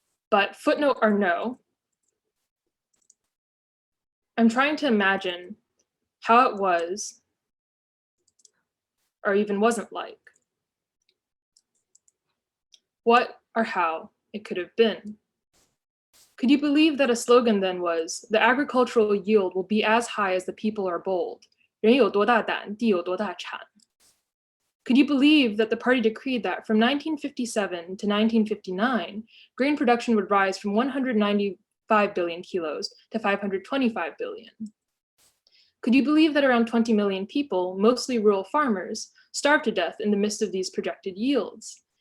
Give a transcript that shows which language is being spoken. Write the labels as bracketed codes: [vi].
[en] But footnote or no, I'm trying to imagine how it was, or even wasn't like. What or how it could have been. Could you believe that a slogan then was, the agricultural yield will be as high as the people are bold? [zh] 人有多大胆，地有多大产. [en] Could you believe that the party decreed that from 1957 to 1959, grain production would rise from 195 billion kilos to 525 billion? Could you believe that around 20 million people, mostly rural farmers, starved to death in the midst of these projected yields?